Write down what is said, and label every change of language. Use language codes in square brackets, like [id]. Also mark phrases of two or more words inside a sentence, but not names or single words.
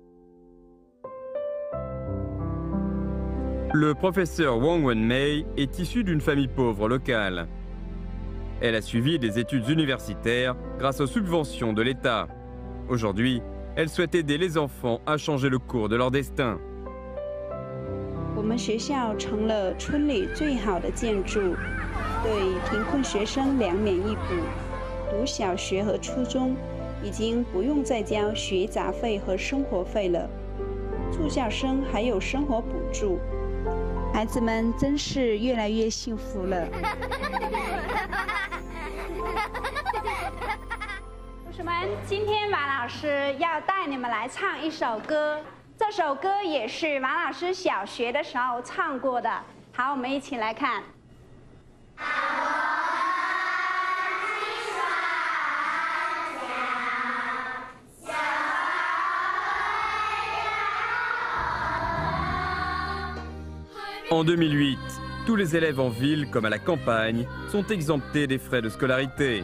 [fr] Le professeur Wang Wenmei est issu d'une famille pauvre locale. Elle a suivi des études universitaires grâce aux subventions de l'État. Aujourd'hui, elle souhaite aider les enfants à changer le cours de leur destin. [zh] 我们学校成了村里最好的建筑，对贫困学生两免一补，读小学和初中已经不用再交学杂费和生活费了，助教生还有生活补助，孩子们真是越来越幸福了。同学们，今天马老师要带你们来唱一首歌，这首歌也是马老师小学的时候唱过的。好，我们一起来看。 [fr] En 2008, tous les élèves en ville comme à la campagne sont exemptés des frais de scolarité.